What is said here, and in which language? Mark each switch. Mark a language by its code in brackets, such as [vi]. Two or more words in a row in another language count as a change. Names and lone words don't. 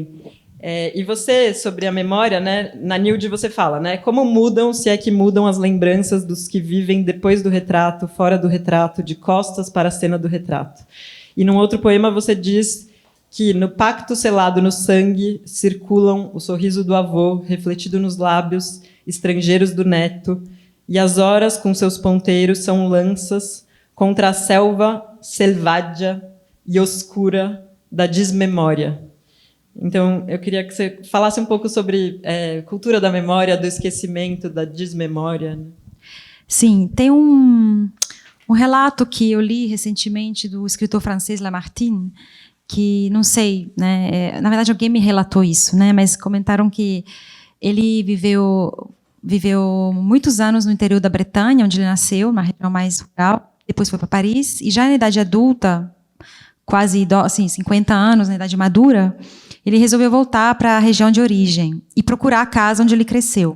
[pt] E você, sobre a memória, né, na Nilde você fala, né, como mudam, se é que mudam, as lembranças dos que vivem depois do retrato, fora do retrato, de costas para a cena do retrato. E num outro poema você diz que no pacto selado no sangue circulam o sorriso do avô, refletido nos lábios estrangeiros do neto, e as horas com seus ponteiros são lanças contra a [it] selva selvaggia e oscura [pt] da desmemória. Então, eu queria que você falasse um pouco sobre cultura da memória, do esquecimento, da desmemória. Né? Sim, tem um relato que eu li recentemente do escritor francês Lamartine, que, não sei, né, na verdade alguém me relatou isso, né, mas comentaram que ele viveu muitos anos no interior da Bretanha, onde ele nasceu, na região mais rural, depois foi para Paris, e já na idade adulta, quase assim, 50 anos, na idade madura, ele resolveu voltar para a região de origem e procurar a casa onde ele cresceu.